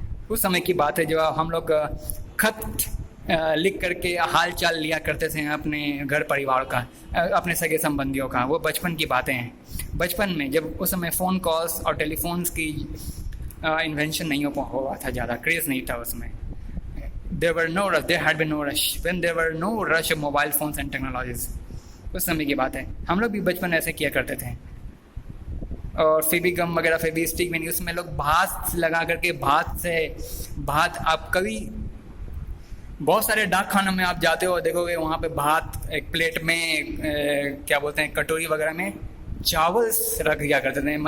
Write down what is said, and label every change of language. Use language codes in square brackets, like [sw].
[hi] उस समय की बात है जब हम लोग खत लिख करके हाल चाल लिया करते थे अपने घर परिवार का, अपने सगे संबंधियों का। वो बचपन की बातें हैं। बचपन में जब उस समय फ़ोन कॉल्स और टेलीफोन्स की इन्वेंशन नहीं हुआ था, ज़्यादा क्रेज़ नहीं था उसमें। [en] there had been no rush when there were no rush of mobile phones and technologies। [hi] उस समय की बात है। हम लोग भी बचपन ऐसे किया करते थे। और फेबी गम वगैरह, फेबी स्टिक में, उसमें लोग भात लगा करके, भात आप कभी बहुत सारे डाक खानों में आप जाते हो, देखोगे वहाँ पे भात एक प्लेट में क्या बोलते हैं, कटोरी वगैरह में चावल रख दिया करते थे।